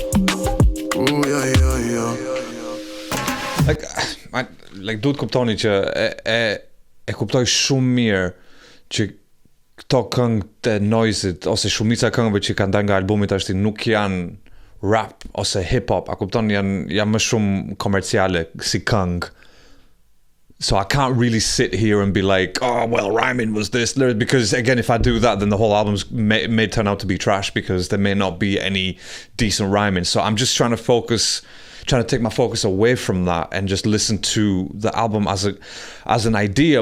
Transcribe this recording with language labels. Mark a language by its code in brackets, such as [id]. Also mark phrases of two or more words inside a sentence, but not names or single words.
[sq] Like duhet kuptoni që e kuptoj shumë mirë që këto këngë të Noizyt ose shumica e këngëve që kanë dalë nga albumi tashti nuk janë rap ose hip hop. A kupton, janë më shumë komerciale si këngë. [en] So I can't really sit here and be like, oh, well, rhyming was this, because again, if I do that, then the whole album may turn out to be trash because there may not be any decent rhyming. So I'm just trying to take my focus away from that and just listen to the album as an idea.